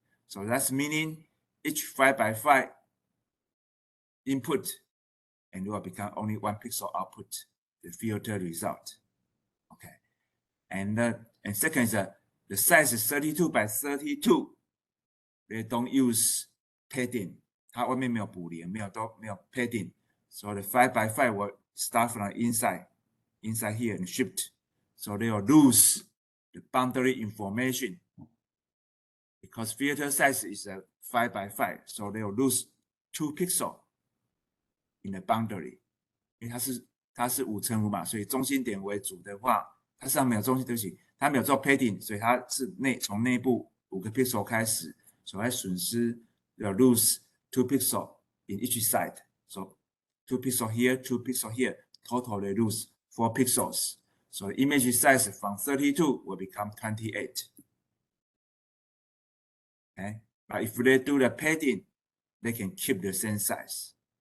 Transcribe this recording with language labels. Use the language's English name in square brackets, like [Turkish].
[English] So that's meaning each 5 by 5 input, and it will become only 1 pixel output, the filter result. Okay. And second is the size is 32 by 32. They don't use padding. [Chinese] 它外面没有补连，没有 padding. [English] So the 5 by 5 will start from inside here and shift. So they will lose the boundary information because filter size is 5 by 5. So they will lose 2 pixels in the boundary. [Chinese] 因为它是5乘5嘛，所以中心点为主的话，它上面有中心，对不起，它没有做 padding， 所以它是从内部5个 pixel 开始，所以它损失要 [English] lose 2 pixels in each side. So 2 pixels here, 2 pixels here, total they lose 4 pixels. So the image size from 32 will become 28. Okay, but if they do the padding, they can keep the same size.